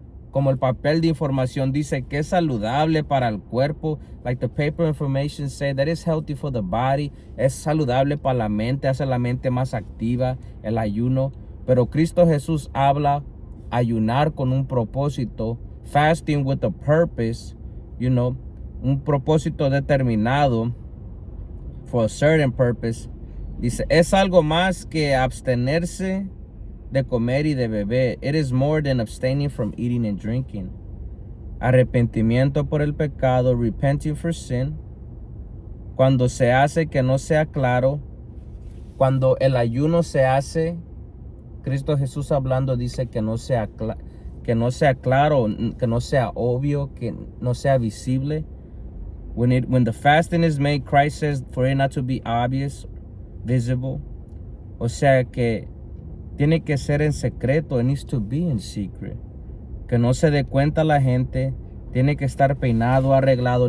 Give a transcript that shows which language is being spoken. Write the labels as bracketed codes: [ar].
[es] como el papel de información dice que es saludable para el cuerpo, [en] like the paper information say that is healthy for the body, [es] es saludable para la mente, hace la mente más activa, el ayuno, pero Cristo Jesús habla ayunar con un propósito, [en] fasting with a purpose, [es] un propósito determinado, [en] for a certain purpose. [es] Dice, es algo más que abstenerse de comer y de beber. [en] It is more than abstaining from eating and drinking. [es] Arrepentimiento por el pecado, [en] repenting for sin. [es] Cuando se hace que no sea claro, cuando el ayuno se hace, Cristo Jesús hablando dice que no sea claro, que no sea obvio, que no sea visible. [en] When the fasting is made, Christ says for it not to be obvious, visible. [es] O sea que tiene que ser en secreto. [en] It needs to be in secret. [es] Que no se dé cuenta la gente. Tiene que estar peinado, arreglado.